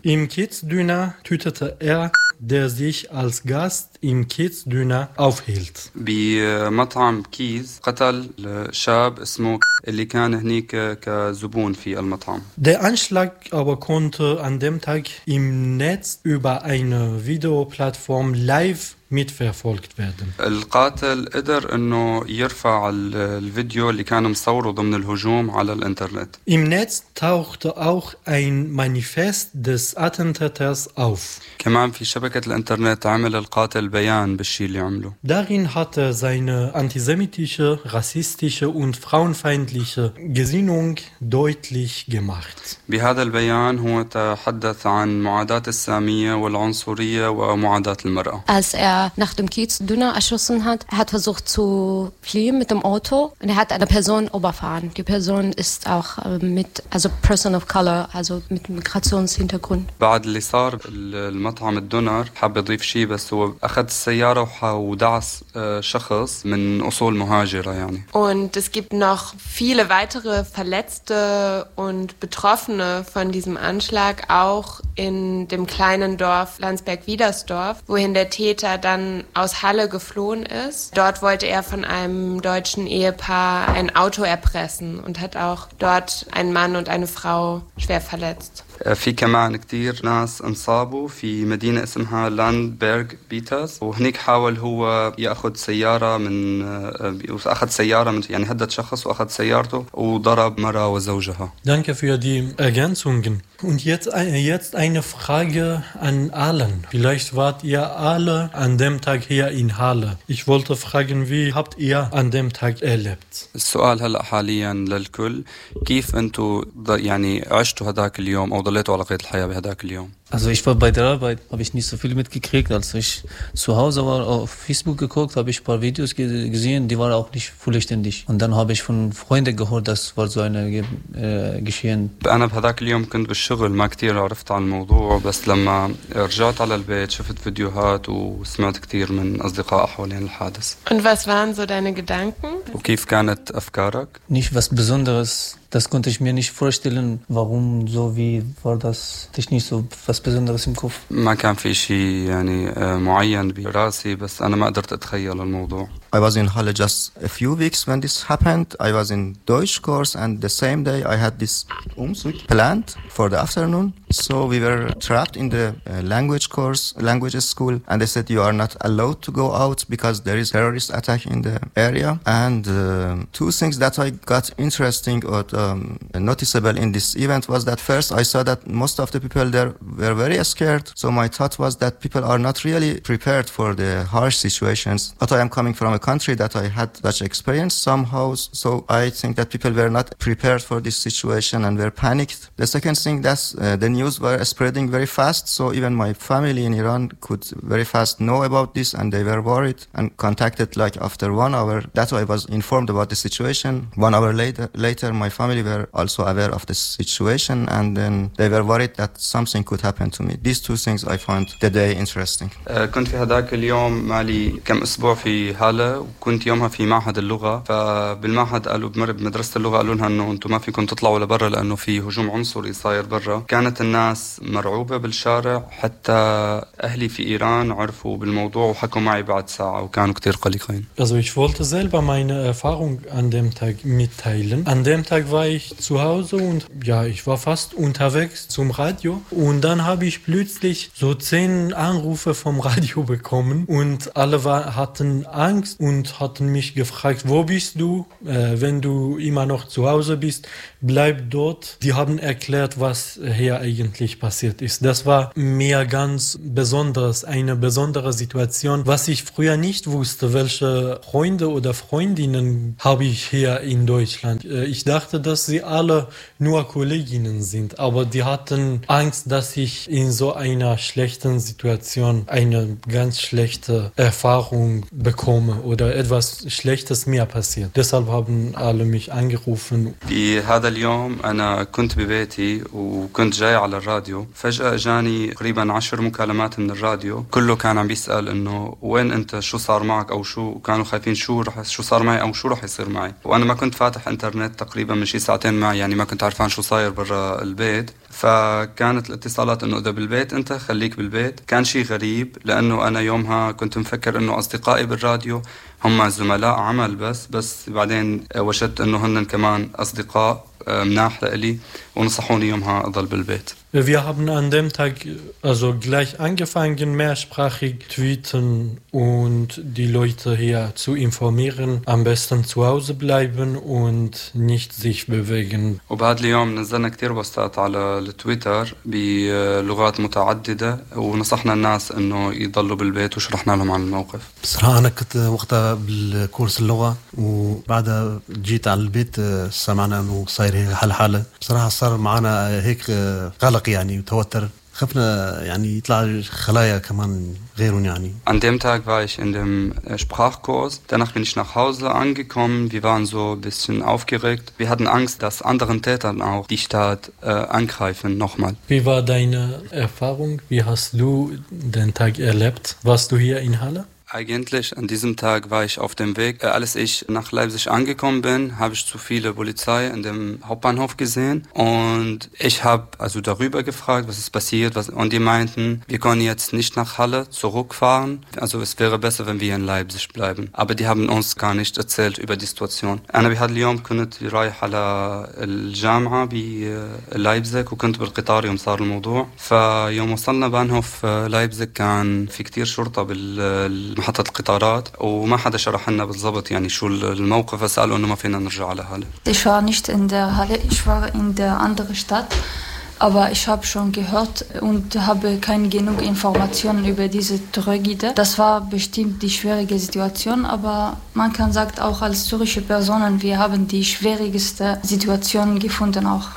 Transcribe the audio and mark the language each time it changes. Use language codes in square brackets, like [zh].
[de] Im Kiezdüner tötete er, der sich als Gast im Kiezdüner aufhielt. [ar] بمطعم كيز قتل شاب اسمه اللي كان هناك كزبون في المطعم. [de] Der Anschlag aber konnte an dem Tag im Netz über eine Videoplattform live mitverfolgt werden. [ar] القاتل قدر انه يرفع الفيديو اللي كانوا مصوره ضمن الهجوم على الانترنت. [de] Im Netz tauchte auch ein Manifest des Attentäters auf. [ar] كمان في شبكة الانترنت عمل القاتل بيان بالشي اللي عمله. [de] Darin hat er seine antisemitische, rassistische und frauenfeindliche Gesinnung deutlich gemacht. [ar] بهذا البيان هو تحدث عن معاداة السامية والعنصرية ومعاداة المرأة. [de] Als er nach dem Kiezdüner erschossen hat, er hat versucht zu fliehen mit dem Auto und er hat eine Person überfahren. Die Person ist auch mit, also Person of Color, also mit Migrationshintergrund. [ar] بعد اللي صار المطعم الدونر حاب يضيف شيء بس هو أخذ السيارة ودعس شخص من أصول مهاجرة يعني. [de] Und es gibt noch viele weitere Verletzte und Betroffene von diesem Anschlag auch in dem kleinen Dorf Landsberg-Widersdorf, wohin der Täter dann aus Halle geflohen ist. Dort wollte er von einem deutschen Ehepaar ein Auto erpressen und hat auch dort einen Mann und eine Frau schwer verletzt. [ar] في كمان كتير ناس انصابوا في مدينة اسمها لاندبرغ بيترز وهنيك حاول هو يأخذ سيارة من أخذ سيارة من يعني هدد شخص وأخذ سيارته وضرب مرأة وزوجها. [de] Danke für die Ergänzungen. Und jetzt eine Frage an allen. Vielleicht wart ihr alle an dem Tag hier in Halle. Ich wollte fragen, wie habt ihr an dem Tag erlebt? [ar] السؤال هلأ حاليا للكل كيف أنتوا يعني عشتوا هداك اليوم أو ضليتوا على قيد الحياة بهداك اليوم؟ [de] Also ich war bei der Arbeit, habe ich nicht so viel mitgekriegt. Als ich zu Hause war, auf Facebook geguckt, habe ich ein paar Videos gesehen, die waren auch nicht vollständig. Und dann habe ich von Freunden gehört, das war so ein Geschehen. [ar] أنا بهذاك اليوم كنت بالشغل ما كتير عرفت عن الموضوع بس لما رجعت على البيت شفت فيديوهات وسمعت كتير من أصدقاء حوالين الحادث. [de] Und was waren so deine Gedanken? [ar] وكيف كانت أفكارك؟ [de] Nicht was Besonderes. Das konnte ich mir nicht vorstellen, warum so, wie war das technisch so was Besonderes im Kopf. [ar] ما كان في شيء يعني معين براسي بس انا ما قدرت اتخيل الموضوع. [en] I was in Halle just a few weeks when this happened. I was in Deutsch course and the same day I had this Umzug planned for the afternoon. So we were trapped in the language course, languages school, and they said you are not allowed to go out because there is terrorist attack in the area. And two things that I got interesting or noticeable in this event was that first I saw that most of the people there were very scared. So my thought was that people are not really prepared for the harsh situations. But I am coming from a country that I had such experience somehow, so I think that people were not prepared for this situation and were panicked. The second thing that the news were spreading very fast, so even my family in Iran could very fast know about this and they were worried and contacted like after 1 hour. That's why I was informed about the situation. 1 hour later my family family were also aware of the situation, and then they were worried that something could happen to me. These two things I find the day interesting. [ar] كنت في هذاك اليوم مالي كم أسبوع في هالة وكنت يومها في معهد اللغة فبالمعهد قالوا بمر بمدرسة اللغة قالوا لها إنه أنتم ما فيكم تطلعوا لبرا لأنه في هجوم عنصري صاير برا. كانت الناس مرعوبة بالشارع حتى أهلي في إيران عرفوا بالموضوع وحكوا معي بعد ساعة وكانوا كتير قلقين. [de] Also ich wollte selber meine Erfahrung an dem Tag mitteilen. An dem Tag war ich zu Hause und ja, ich war fast unterwegs zum Radio und dann habe ich plötzlich so 10 Anrufe vom Radio bekommen und alle hatten Angst und hatten mich gefragt, wo bist du? Wenn du immer noch zu Hause bist, bleib dort. Die haben erklärt, was hier eigentlich passiert ist. Das war mir ganz besonders, eine besondere Situation, was ich früher nicht wusste, welche Freunde oder Freundinnen habe ich hier in Deutschland. Ich dachte, dass sie alle nur Kolleginnen sind, aber die hatten Angst, dass ich in so einer schlechten Situation eine ganz schlechte Erfahrung bekomme oder etwas Schlechtes mir passiert. Deshalb haben alle mich angerufen. Wie hat er [ar] اليوم أنا كنت ببيتي وكنت جاي على الراديو فجأة جاني قريبا 10 مكالمات من الراديو كله كان عم بيسأل إنه وين أنت شو صار معك أو شو كانوا خايفين شو صار معي أو شو رح يصير معي وأنا ما كنت فاتح انترنت تقريبا من شي ساعتين معي يعني ما كنت عارفان شو صاير برا البيت فكانت الاتصالات إنه إذا بالبيت أنت خليك بالبيت كان شي غريب لأنه أنا يومها كنت مفكر إنه أصدقائي بالراديو هم زملاء عمل بس بعدين وجدت إنه هن كمان أصدقاء مناح لي ونصحوني يومها أضل بالبيت. [de] Wir haben an dem Tag also gleich angefangen, mehrsprachig tweeten und die Leute hier zu informieren, am besten zu Hause bleiben und nicht sich bewegen. [ar] وبعد اليوم نزلنا كتير بوستات على التويتر بلغات متعددة ونصحنا الناس إنه يضلوا بالبيت وشرحنا لهم عن الموقف. بصراحة أنا كنت وقتها بالكورس اللغة وبعدها جيت على البيت سمعنا إنه صاير حالة بصراحة صار معنا هيك قلق يعني وتوتر خفنا يعني يطلع خلايا كمان غيرون يعني. [de] An dem Tag war ich in dem Sprachkurs. Danach bin ich nach Hause angekommen. Wir waren so ein bisschen aufgeregt. Wir hatten Angst, dass anderen Tätern auch die Stadt angreifen nochmal. Wie war deine Erfahrung? Wie hast du den Tag erlebt? Warst du hier in Halle? Eigentlich an diesem Tag war ich auf dem Weg. Als ich nach Leipzig angekommen bin, habe ich zu viele Polizei in dem Hauptbahnhof gesehen. Und ich habe also darüber gefragt, was ist passiert. Und die meinten, wir können jetzt nicht nach Halle zurückfahren. Also es wäre besser, wenn wir in Leipzig bleiben. Aber die haben uns gar nicht erzählt über die Situation. Ich habe heute Abend die Reihe an der Jamaa in Leipzig und konnte mit dem Qatar um das Thema. Als wir am Bahnhof Leipzig kamen, waren viele Schurte [ar] محطة القطارات وما حدا شرح لنا بالضبط يعني شو الموقف سألوا إنه ما فينا نرجع على هالي. [de] Ich war nicht in der Halle, ich war in der anderen Stadt, aber ich habe schon gehört und habe keine genug Informationen über diese Tragödie. Das war bestimmt die schwierige Situation, aber man kann sagt auch als zürische Personen, wir haben die schwierigste Situation gefunden auch.